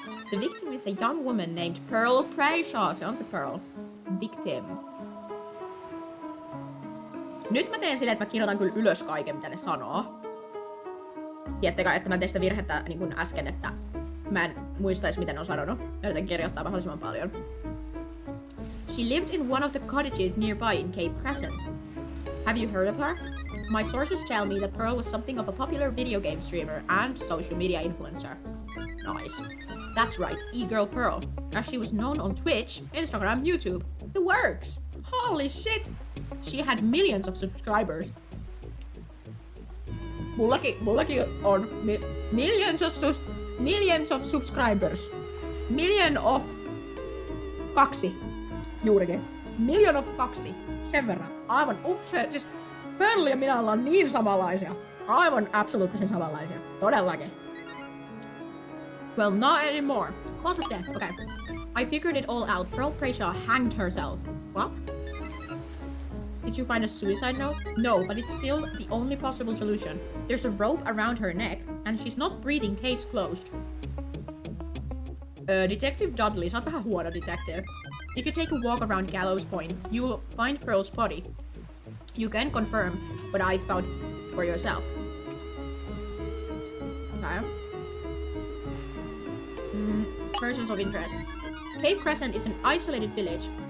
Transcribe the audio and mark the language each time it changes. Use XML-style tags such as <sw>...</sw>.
<en>The victim is a young woman named Pearl Brayshaw.</en> <fi>Se on se Pearl. Victim. Nyt mä teen silleen, että mä kirjoitan kyllä ylös kaiken, mitä ne sanoo. Tiedättekö, että mä teen sitä virhettä niin kuin äsken, että mä en muistais, mitä ne on sanonut. Yritän kirjoittaa mahdollisimman paljon.</fi> <en>She lived in one of the cottages nearby in Cape Crescent. Have you heard of her? My sources tell me that Pearl was something of a popular video game streamer and social media influencer. Nice. That's right, e-girl Pearl, as she was known on Twitch, Instagram, YouTube. The works! Holy shit! She had millions of subscribers.</en> <fi>Mullakin on</fi> <en>millions of subscribers. Million of 2.</en> <fi>Juurikin.</fi> <en>Million of 2.</en> <fi>Sen verran. Aivan siis Pearl ja minä ollaan niin samanlaisia. Aivan absoluuttisen samanlaisia. Todellakin.</fi> <en>Well, not anymore. Cause of death. Okay. I figured it all out. Pearl Brayshaw hanged herself. What? Did you find a suicide note? No, but it's still the only possible solution. There's a rope around her neck, and she's not breathing, case closed.</en> <fi>Detective Dudley, sä oot vähän huono detective.</fi> <en>If you take a walk around Gallows Point, you'll find Pearl's body. You can confirm what I found for yourself. Okay. Persons of interest. Cape Crescent is an isolated village.</en>